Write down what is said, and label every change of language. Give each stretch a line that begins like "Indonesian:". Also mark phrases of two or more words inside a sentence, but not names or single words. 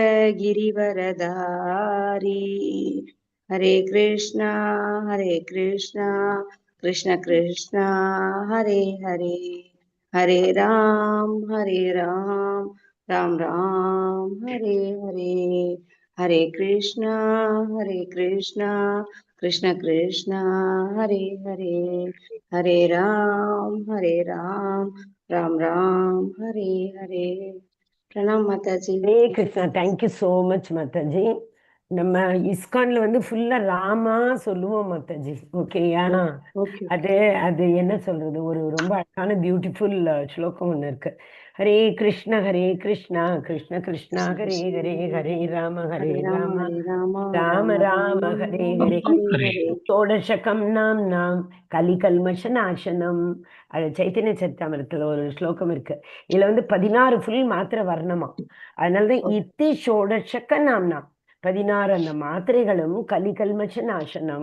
Sanskrit: गिरिवरधारी हरे कृष्णा कृष्ण कृष्ण हरे हरे हरे राम राम राम हरे हरे हरे कृष्ण कृष्ण कृष्ण हरे हरे हरे राम राम राम हरे हरे
Hindi: प्रणाम माता जी।
Tamil: ஹரே கிருஷ்ணா.
English: thank you so much
Tamil: மாதாஜி. நம்ம இஸ்கான்ல வந்து ஃபுல்லா ராமா சொல்லுவோம் மாதாஜி. ஓகேயா? ஓகே அது அது என்ன சொல்றது, ஒரு ரொம்ப அழகான பியூட்டிஃபுல் ஸ்லோகம் ஒன்று இருக்கு.
Sanskrit: ஹரே கிருஷ்ண கிருஷ்ணா கிருஷ்ணா ஹரே ஹரே ஹரே हरे ராம राम ராம राम ராம राम ஹரே ஹரே हरे हरे ஷோடசகம் நாம் கலிகல்மஷ நாசனம்.
Tamil: அது சைத்தன்ய சரித்தாமிரத்துல ஒரு ஸ்லோகம் இருக்கு. இதுல வந்து 16 ஃபுல் மாத்திரை வர்ணமா. அதனாலதான் இத்தி ஷோடசக்க நாம்னா 16 அந்த மாத்திரைகளும்
Sanskrit: கலிகல்மஷ நாசனம்.